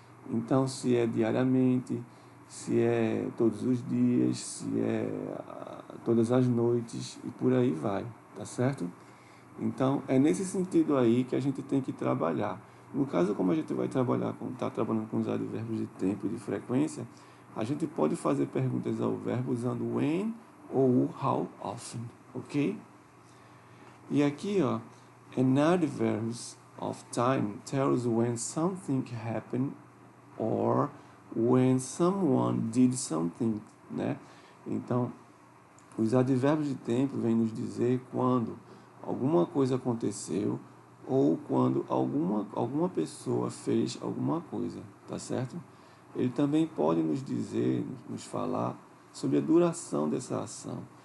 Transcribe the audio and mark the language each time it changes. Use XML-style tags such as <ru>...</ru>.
<pt>Então, se é diariamente, se é todos os dias, se é todas as noites e por aí vai, tá certo? Então, é nesse sentido aí que a gente tem que trabalhar. No caso, como a gente vai tá trabalhando com os advérbios de tempo e de frequência, a gente pode fazer perguntas ao verbo usando when ou o how often, ok? E aqui, ó,</pt> <en>an adverbs of time tells when something happened or when someone did something, né?</en> <pt>Então, os advérbios de tempo vêm nos dizer quando alguma coisa aconteceu ou quando alguma pessoa fez alguma coisa, tá certo? Ele também pode nos dizer, nos falar sobre a duração dessa ação.</pt>